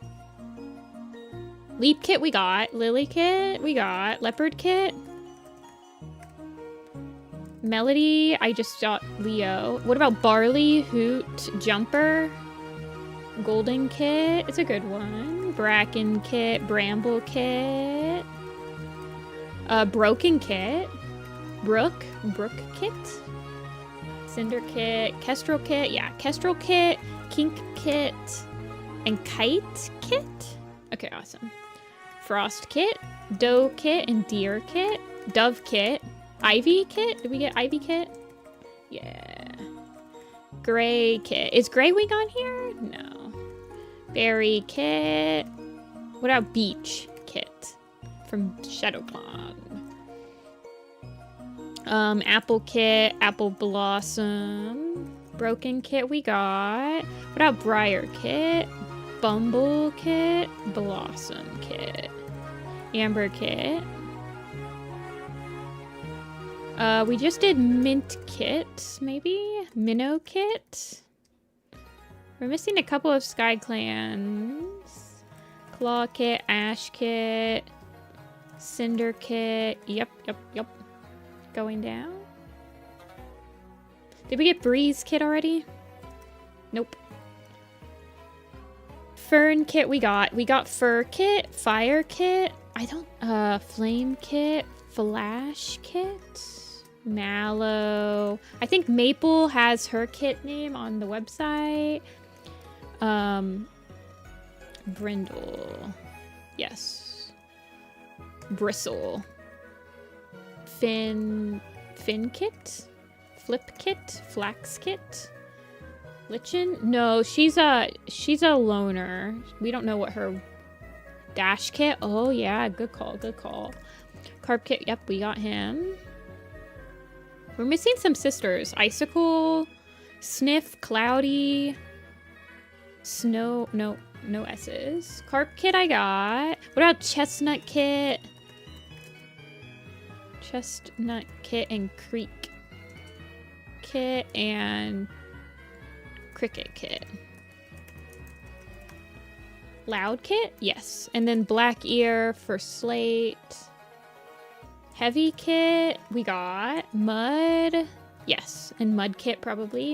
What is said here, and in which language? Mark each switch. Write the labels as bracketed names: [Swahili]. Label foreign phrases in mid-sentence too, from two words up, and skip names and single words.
[English] Leap kit we got. Lily kit we got. Leopard kit. Melody, I just got Leo. What about Barley, Hoot, Jumper? Golden kit, it's a good one. Bracken kit, Bramble kit. Broken kit. Brook kit. Cinder kit, Kestrel kit, yeah, Kestrel kit, Kink kit, and Kite kit. Okay, awesome. Frost kit, Doe kit, and Deer kit. Dove kit. Ivy kit? Did we get Ivy kit? Yeah. Gray kit. Is Gray Wing on here? No. Berry kit. What about Beach kit? From Shadowclan. Apple kit. Apple Blossom. Broken kit we got. What about Briar kit? Bumble kit. Blossom kit. Amber kit. We just did Mint kit, maybe? Minnow kit? We're missing a couple of Sky Clans. Claw kit, Ash kit, Cinder kit. Yep. Going down. Did we get Breeze kit already? Nope. Fern kit we got. We got Fur kit, Fire kit. Flame kit, Flash kit. Mallow. I think Maple has her kit name on the website. Brindle. Yes. Bristle. Fin kit? Flip kit? Flax kit? Lichen? No, she's a loner. We don't know what her dash kit. Oh yeah, good call. Carp kit, yep, we got him. We're missing some sisters. Icicle, Sniff, Cloudy, Snow, no S's. Carp kit I got. What about Chestnut kit? Chestnut kit and Creek kit and Cricket kit. Loud kit? Yes. And then Black Ear for Slate. Heavy kit, we got Mud, yes, and Mud kit probably.